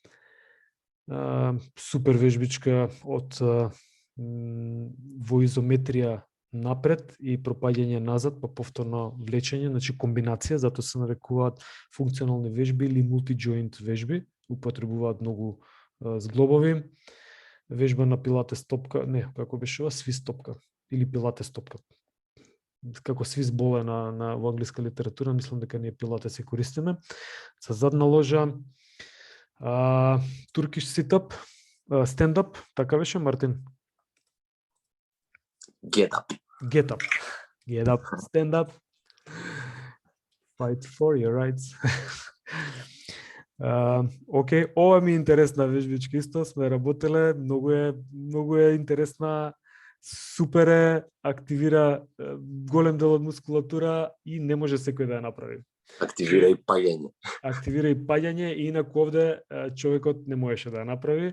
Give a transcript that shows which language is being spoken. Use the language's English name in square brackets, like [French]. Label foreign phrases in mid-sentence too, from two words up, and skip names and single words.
[Macedonian] Супер вежбичка во изометрија напред и пропаѓање назад, па повторно влечење, значи комбинација, затоа се нарекуваат функционални вежби или мултиџоинт вежби, употребуваат многу зглобови, вежба на пилатес топка, како беше ова, свис топка или пилатес топка. Како [English] swiss ball [Macedonian] е во англиска литература, мислам дека ние пилатес се користиме. Со задна ложа, [English] Turkish sit-up, [Macedonian] стендап, така беше, Мартин? [English] Get up. Get up, stand up. Fight for your rights. [Macedonian] Океј, ова ми е интересна вежбичка исто, сме работеле, многу е интересна, супер е, активира голем дел од мускулатура и не може секој да ја направи. Активира и паѓање и инаку овде човекот не можеше да ја направи.